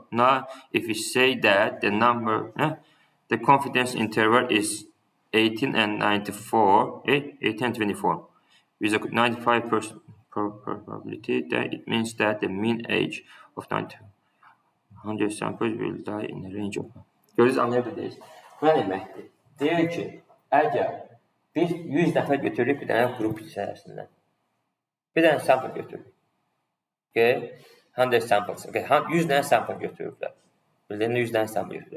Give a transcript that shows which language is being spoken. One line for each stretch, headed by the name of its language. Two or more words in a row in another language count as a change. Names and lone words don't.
English: Now, if we say that the confidence interval is 18 and 94, 18 and 24, with a 95% probability, that it means that the mean age of 100 samples will die in the range of...
Azerbaijani: Görürsünüz, anlayabilirsiniz. Bu nə deməkdir? Deyir ki, əgər biz 100 nəfər götürürük bir dənə qrup içərisindən. Bir dənə sample götürürük.
English: Okay? 100 samples. Okay?
Azerbaijani: 100 dənə sample götürürlər. Bildiyində 100 dənə sample götürürlər.